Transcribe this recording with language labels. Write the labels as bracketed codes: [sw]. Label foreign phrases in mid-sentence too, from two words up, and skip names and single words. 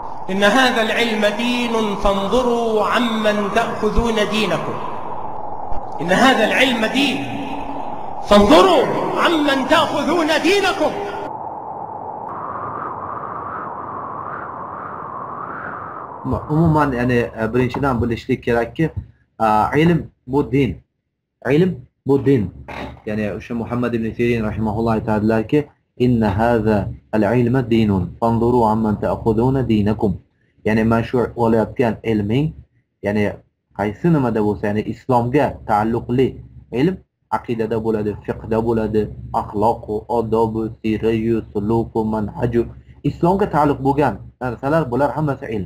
[ar] إن هذا العلم دين فانظروا عمن تأخذون دينكم. إن هذا العلم دين فانظروا عمن تأخذون دينكم. [uz] Umuman yani birinchidan bilishlik kerakki, ilm bu din. Ilm bu din. Yani o'sha Muhammad ibn Sirin rahimahulloh aytadilarki, [ar] إن هذا العلم دين فانظروا عمن تأخذون دينكم. [uz] Yani mana shu olayotgan ilming, yani qaysi nimada bo'lsa, yani islomga taalluqli ilm aqidada bo'ladi, fiqhda bo'ladi, axloq, odob, siyrat, suluk, manhaj, islomga taalluq bo'lgan narsalar, bular hammasi ilm.